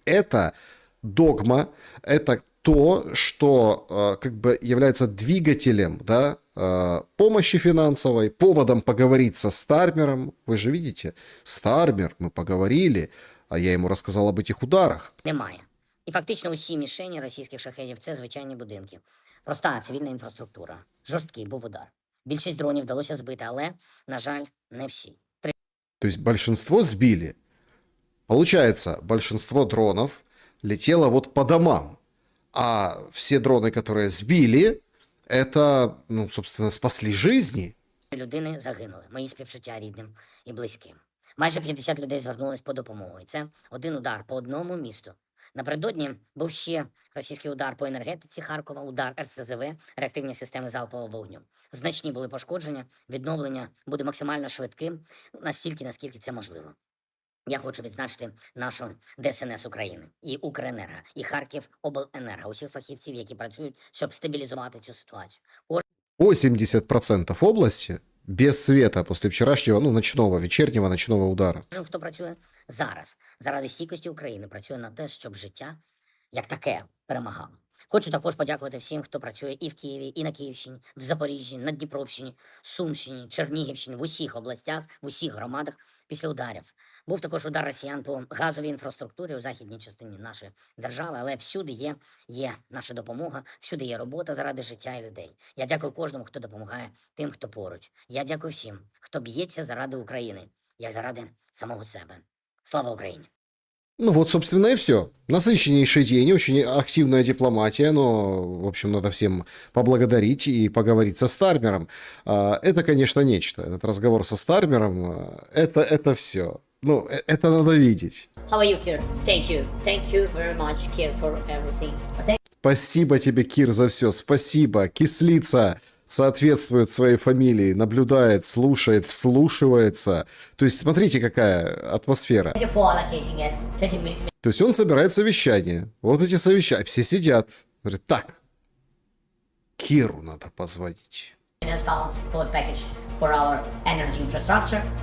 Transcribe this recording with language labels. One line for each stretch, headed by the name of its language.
Russian: Это догма, это то, что как бы является двигателем, да, помощи финансовой, поводом поговорить со Стармером. Вы же видите, Стармер, мы поговорили, а я ему рассказал об этих ударах.
Ukrainian: Немає. І фактично усі мішені російських шахедів – це звичайні будинки. Проста цивільна інфраструктура. Жорсткий був удар. Більшість дронів вдалося збити, але, на жаль, не всі.
Russian: То есть большинство сбили. Получается, большинство дронов летело вот по домам. А все дроны, которые сбили, это, ну, собственно, спасли жизни.
Ukrainian: Людини загинули. Мої співчуття рідним і близьким. Майже 50 людей звернулись по допомогу. І це один удар по одному місту. Напередодні був ще російський удар по енергетиці Харкова, удар РСЗВ, реактивні системи залпового вогню. Значні були пошкодження, відновлення буде максимально швидким, настільки, наскільки це можливо. Я хочу відзначити нашу ДСНС України, і Укренерго, і Харківобленерго, усіх фахівців, які працюють, щоб стабілізувати цю ситуацію.
Russian: 80% области без света после вчерашнего, ну, ночного, вечернего ночного удара.
Ukrainian: Кожен, хто працює зараз, заради стійкості України, працює на те, щоб життя, як таке, перемагало. Хочу також подякувати всім, хто працює і в Києві, і на Київщині, в Запоріжжі, на Дніпровщині, Сумщині, Чернігівщині, в усіх областях, в усіх громадах після ударів. Був також удар росіян по газовій інфраструктурі у західній частині нашої держави, але всюди є наша допомога, всюди є робота заради життя і людей. Я дякую кожному, хто допомагає тим, хто поруч. Я дякую всім, хто б'ється заради України, як заради самого себе. Слава Україні!
Russian: Ну вот, собственно, и все. Насыщеннейший день, очень активная дипломатия, но, в общем, надо всем поблагодарить и поговорить со Стармером. Это, конечно, нечто. Этот разговор со Стармером, это все. Ну, это надо видеть.
English: How are you, Kir? Thank you. Thank you very much, Kir, for everything.
Russian: Спасибо тебе, Кир, за все. Спасибо. Кислица соответствует своей фамилии, наблюдает, слушает, вслушивается. То есть, смотрите, какая атмосфера.
English: Thank you for allocating it. 20 minutes.
Russian: То есть он собирает совещание. Вот эти совещания. Все сидят. Говорят, так, Киру надо позвонить.
English: Pound support package for our energy infrastructure.